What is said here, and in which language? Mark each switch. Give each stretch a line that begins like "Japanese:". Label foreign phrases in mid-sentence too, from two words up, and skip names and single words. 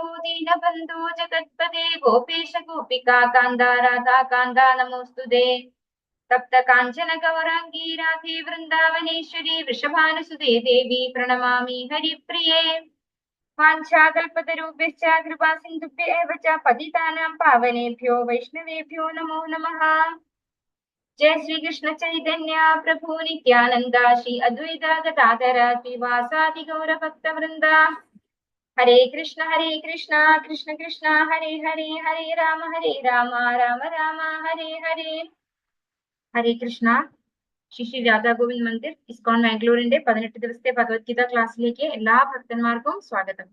Sanskrit: ദീനബന്ധു ജഗത്പദേ ഗോപേശ ഗോപികാ കാന്ത രാധാ കാന്ത നമോസ്തുതേ തപ്ത കാഞ്ചന ഗൗരാംഗീ രാധേ വൃന്ദാവനേശ്വരി വൃഷഭാനുസുതേ ദേവി പ്രണമാമി ഹരിപ്രിയേ വാഞ്ചാകൽപതരൂപ്യശ്ച കൃപാ സിന്ധുഭ്യേവ ച പതിതാനാം പാവനേഭ്യോ വൈഷ്ണവേഭ്യോ നമോ നമഃ ജയ ശ്രീകൃഷ്ണ ചൈതന്യ പ്രഭു നിത്യാനന്ദ ശ്രീ അദ്വൈത ഗദാധര ശ്രീവാസാദി ഗൗരഭക്തവൃന്ദ ഹരേ കൃഷ്ണ കൃഷ്ണ കൃഷ്ണ ഹരേ ഹരേ ഹരേ രാമ രാമ രാമ ഹരേ ഹരേ ഹരേ കൃഷ്ണ
Malayalam: ശ്രീ രാധാ ഗോവിന്ദ് മന്ദിർ ഇസ്കോൺ മാംഗ്ലൂരിന്റെ 18 ദിവസത്തെ ഭഗവത്ഗീത ക്ലാസ്സിലേക്ക് എല്ലാ ഭക്തന്മാർക്കും സ്വാഗതം.